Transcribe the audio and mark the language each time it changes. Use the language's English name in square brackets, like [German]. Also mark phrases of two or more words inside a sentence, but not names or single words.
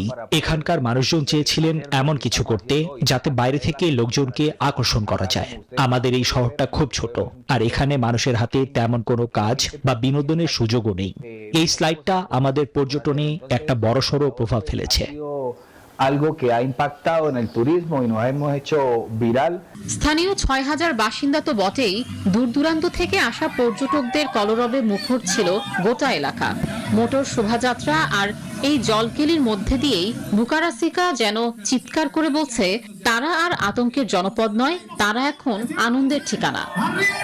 [Bangla] এখানকার মানুষজন চেয়েছিলেন এমন কিছু করতে যাতে বাইরে থেকে লোকজনকে আকর্ষণ করা যায়। আমাদের এই শহরটা খুব ছোট, আর এখানে মানুষের হাতে তেমন কোনো কাজ বা বিনোদনের সুযোগও নেই। এই স্লাইডটা আমাদের পর্যটনে একটা বড়সড় প্রভাব ফেলেছে। [Spanish] algo que ha impactado en el turismo y nos hemos hecho viral. [Bangla] স্থানীয় ৬,০০০ বাসিন্দা তো বটেই, দূর দূরান্ত থেকে আসা পর্যটকদের কলরবে মুখর ছিল গোটা এলাকা। মোটর শোভাযাত্রা আর এই জলকেলির মধ্যে দিয়েই বুকারাসিকা যেন চিৎকার করে বলছে, তারা আর আতঙ্কের জনপদ নয়, তারা এখন আনন্দের ঠিকানা।